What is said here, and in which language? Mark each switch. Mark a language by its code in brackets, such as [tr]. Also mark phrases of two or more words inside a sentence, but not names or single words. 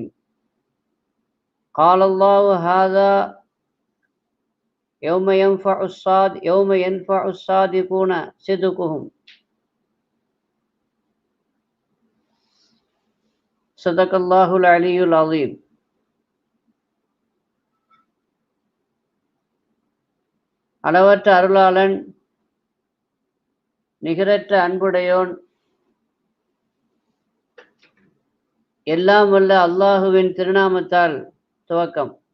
[ar] قال الله هذا يوم ينفع الصادقون صدقهم. صدق الله العلي العظيم. [ta] அளவற்ற அருளாளன் நிகரற்ற அன்புடையோன் எல்லாம் வல்ல அல்லாஹுவின் திருநாமத்தால் துவக்கம்.